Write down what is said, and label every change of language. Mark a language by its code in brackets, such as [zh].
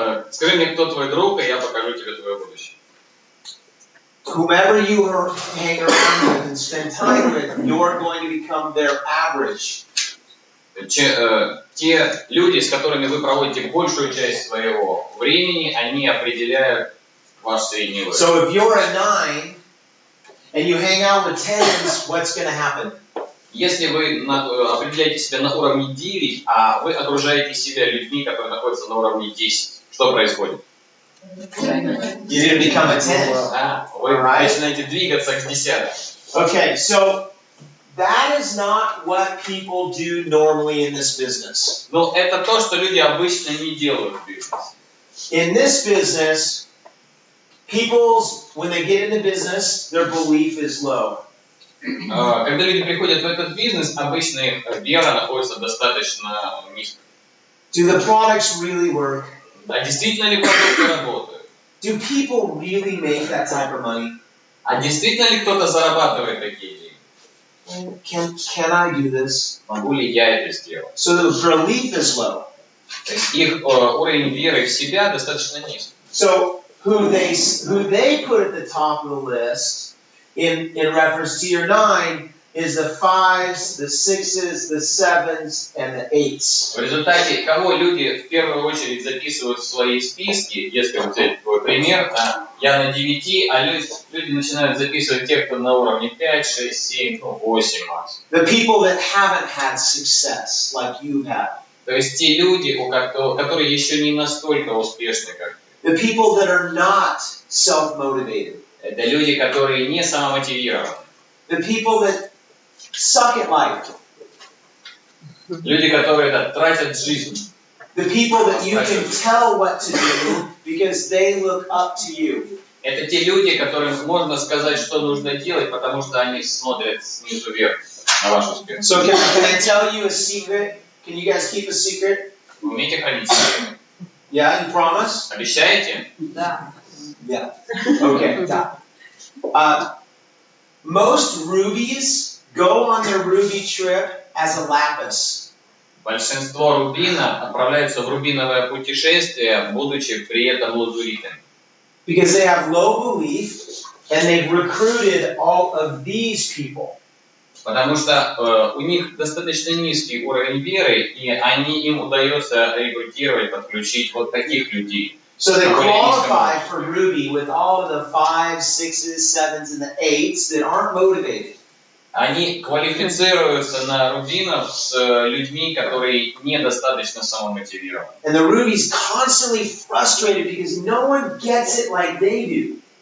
[ru] Скажи мне, кто твой друг, и я покажу тебе твое будущее. [en] Whomever you hang around with and spend time with, you're going to become their average. [ru] Те люди, с которыми вы проводите большую часть своего времени, они определяют ваш средний уровень. [en] So if you're a 9 and you hang out with 10s, what's going to happen? [ru] Если вы определяете себя на уровне 9, а вы окружаете себя людьми, которые находятся на уровне 10, что происходит? [en] You're going to become a 10. [ru] Вы начинаете двигаться к 10. [en] Okay, so that is not what people do normally in this business. [ru] Но это то, что люди обычно не делают в бизнесе. [en] In this business, when they get into business, their belief is low. [ru] Когда люди приходят в этот бизнес, обычно их вера находится достаточно низко. [en] Do the products really work? [ru] А действительно ли продукты работают? [en] Do people really make that type of money? [ru] А действительно ли кто-то зарабатывает такие деньги? [en] Can I do this? [ru] Могу ли я это сделать? [en] So the belief is low. [ru] То есть их уровень веры в себя достаточно низкий. [en] So who they put at the top of the list in reference to your 9 is the 5s, the 6s, the 7s, and the 8s. [ru] В результате, кого люди в первую очередь записывают в свои списки, если взять твой пример, я на 9, а люди начинают записывать тех, кто на уровне 5, 6, 7, 8 максимум. [en] The people that haven't had success like you have. [ru] То есть те люди, которые еще не настолько успешны, как ты. [en] The people that are not self-motivated. [ru] Это люди, которые не самомотивированы. [en] The people that suck at life. [ru] Люди, которые тратят жизнь. [en] The people that you can tell what to do because they look up to you. [ru] Это те люди, которым можно сказать, что нужно делать, потому что они смотрят снизу вверх на ваш успех. [en] So can I tell you a secret? Can you guys keep a secret? [ru] Вы умеете хранить секреты? [en] Yeah, you promise? [ru] Обещаете? Да. [en] Yeah. Okay. Most rubies go on their ruby trip as a lapis. [ru] Большинство рубинов отправляются в рубиновое путешествие, будучи при этом лазуритами. [en] Because they have low belief and they've recruited all of these people. [ru] Потому что у них достаточно низкий уровень веры, и им удается рекрутировать, подключить вот таких людей. [en] So they qualify for Ruby with all of the 5s, 6s, 7s, and the 8s that aren't motivated. [ru] Они квалифицируются на рубинов с людьми, которые недостаточно самомотивированы. [en] And the Ruby's constantly frustrated because no one gets it like they do.